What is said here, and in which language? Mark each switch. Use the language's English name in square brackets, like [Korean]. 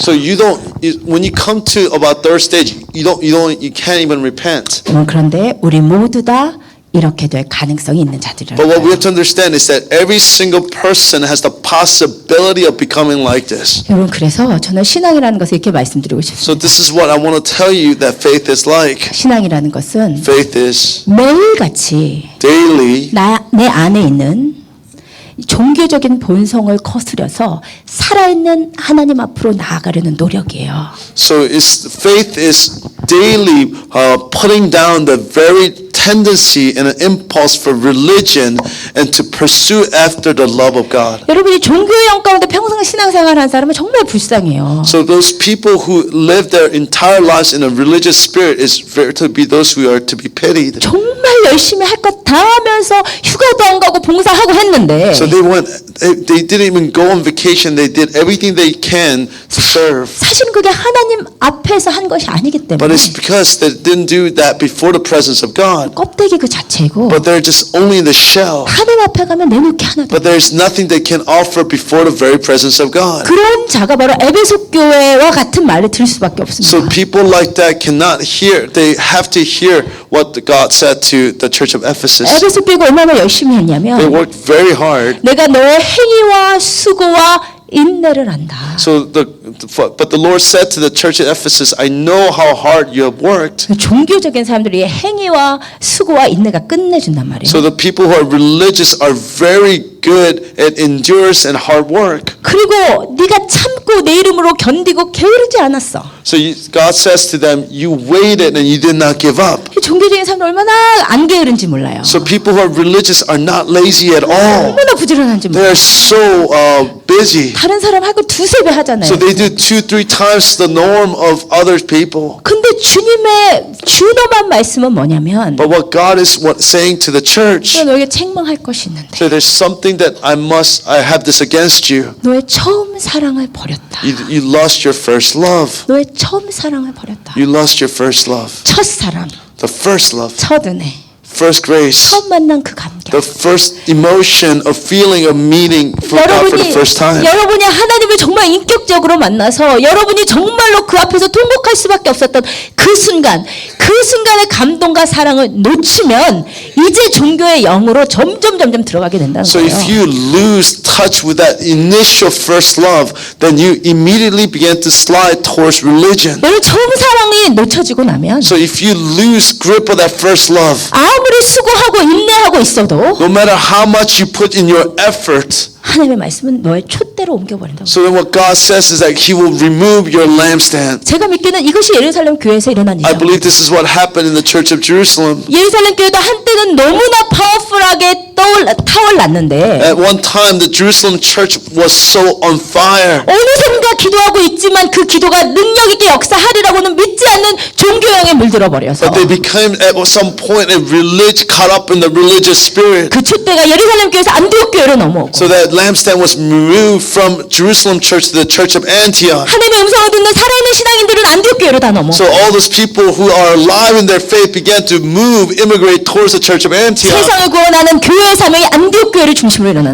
[English] So when you come to about third stage, you can't even repent. [Korean] 그런데 우리 모두 다 이렇게 될 가능성이 있는 자들이라는 [English] But what we [Korean] 거예요. [English] have to understand is that every single person has the possibility of becoming like this. [Korean] 여러분 그래서 저는 신앙이라는 것을 이렇게 말씀드리고 싶습니다. [English] So this is what I want to tell you that faith is like. [Korean] 신앙이라는 것은 [English] Faith is [Korean] 매일같이 [English] daily [Korean] 내 안에 있는 종교적인 본성을 거스려서 살아있는 하나님 앞으로 나아가려는 노력이에요. [English] So faith is daily putting down the very tendency and an impulse for religion and to pursue after the love of God. [Korean] 여러분이 종교의 영 가운데 평생 신앙생활하는 사람은 정말 불쌍해요. [English] So those people who live their entire lives in a religious spirit is to be those who are to be pitied. [Korean] 정말 열심히 할 것 다 하면서 휴가도 안 가고 봉사하고 했는데 [English] So they didn't even go on vacation. They did everything they can to serve. [Korean] 사실은 그게 하나님 앞에서 한 것이 아니기 [English] But [Korean] 때문에 [English] it's because they didn't do that before the presence of God. [Korean] 껍데기 그 자체이고 [English] But they're just only in the shell. [Korean] 하나님 앞에 가면 내놓을 게 하나도 [English] But there's nothing they can offer before the very presence of God. [Korean] 그런 자가 바로 에베소 교회와 같은 말을 들을 수밖에 없습니다. [English] So people like that cannot hear. They have to hear what God said to the church of Ephesus. [Korean] 에베소 교회가 얼마나 열심히 [English] They [Korean] 했냐면 [English] worked very hard. [Korean] 내가 너의 행위와 수고와 인내를 안다. [English] But the Lord said to the church at Ephesus, I know how hard you have worked. [Korean] 종교적인 사람들이 행위와 수고와 인내가 끝내준단 말이에요. [English] So the people who are religious are very good at endurance and hard work. [Korean] 그리고 네가 참고 내 이름으로 견디고 게으르지 않았어. [English] So God says to them, you waited and you did not give up. [Korean] 종교적인 사람들 얼마나 안 게으른지 몰라요. [English] So people who are religious are not lazy at all. [Korean] 얼마나 부지런한지 [English] They [Korean] 몰라요. [English] are so busy. [Korean] 다른 사람 할 거 두세 배 하잖아요. [English] So they do 2-3 times the norm of other people. [Korean] 근데 주님의 준엄한 말씀은 뭐냐면 [English] But what God is saying to the church, [Korean] 내가 너에게 책망할 것이 있는데 [English] so there's something that I have this against you. [Korean] 너의 처음 사랑을 버렸다. [English] You lost your first love. [Korean] 너의 처음 사랑을 버렸다. [English] You lost your first love. [Korean] 첫 사랑, [English] The first love. [Korean] 첫 은혜, [English] First grace. [Korean] 처음 만난 그 감격. [English] The first emotion of feeling of meeting for God for the first time. [Korean] 여러분이 하나님을 정말 인격적으로 만나서 여러분이 정말로 그 앞에서 통곡할 수밖에 없었던 그 순간의 감동과 사랑을 놓치면 이제 종교의 영으로 점점 들어가게 된다는 [English] So [Korean] 거예요. [English] if you lose touch with that initial first love, then you immediately begin to slide towards religion. [Korean] 여러분 처음 사랑이 놓쳐지고 나면 [English] So if you lose grip of that first love, [Korean] 아무리 수고하고 인내하고 있어도 [English] no matter how much you put in your effort, [Korean] 하나님의 말씀은 너의 촛대로 옮겨버린다고. [English] so then what God says is that He will remove your lampstand. [Korean] 제가 믿기는 이것이 예루살렘 교회에서 일어난 [English] I [Korean] 일이에요. [English] believe this is what happened in the church of Jerusalem. [Korean] 예루살렘 교회도 한때는 너무나 파워풀하게 타올랐는데 [English] At one time, the Jerusalem church was so on fire. [Korean] 어느샌가 기도하고 있지만 그 기도가 능력 있게 역사하리라고는 믿지 않는 종교형에 물들어 버려서 [English] But they became at some point caught up in the religious spirit. [Korean] 그 촛대가 예루살렘 교회에서 안디옥 교회로 넘어오고 [English] So that lampstand was removed from Jerusalem church to the church of Antioch. [Korean] 하나님의 음성을 듣는 살아있는 신앙인들은 안디옥 교회로 다 넘어. [English] So all those people who are alive in their faith began to immigrate towards the church of Antioch. [Korean] 세상을 구원하는 교회의 사명이 안디옥 교회를 중심으로 일어나는